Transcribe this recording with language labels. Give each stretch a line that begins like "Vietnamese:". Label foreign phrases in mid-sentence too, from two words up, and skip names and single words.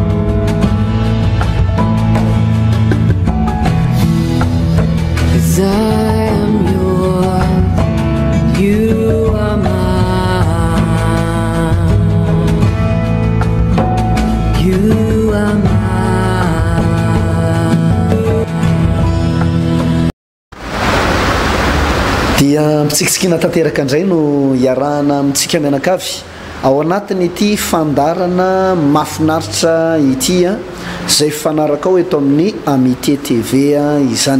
English: 'Cause I am yours, you are mine. You are mine.
Malagasy: Dia mitsikitsikina tanteraka indray no iarahana amintsika mianakavy ao anatiny ity fandarana mafinaritra ity a izay fanaraka ao eto amin'ny Amitié TV izany.